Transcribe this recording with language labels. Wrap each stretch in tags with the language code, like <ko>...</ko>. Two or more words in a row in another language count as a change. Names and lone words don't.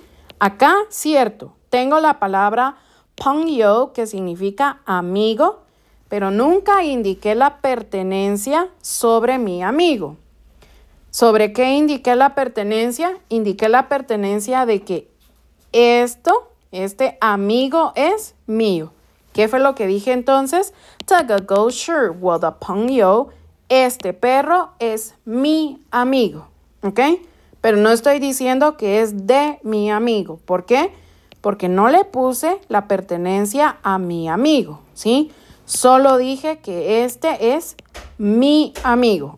<es>Acá, cierto, tengo la palabra 朋友 que significa amigo, pero nunca indiqué la pertenencia sobre mi amigo. ¿Sobre qué indiqué la pertenencia? Indiqué la pertenencia de que este amigo es mío. ¿Qué fue lo que dije entonces?</es> <zh>这个狗是我的朋友.</zh> <es>Este perro es mi amigo. ¿Ok? Pero no estoy diciendo que es de mi amigo. ¿Por qué? Porque no le puse la pertenencia a mi amigo, ¿sí? Solo dije que este es mi amigo.</es>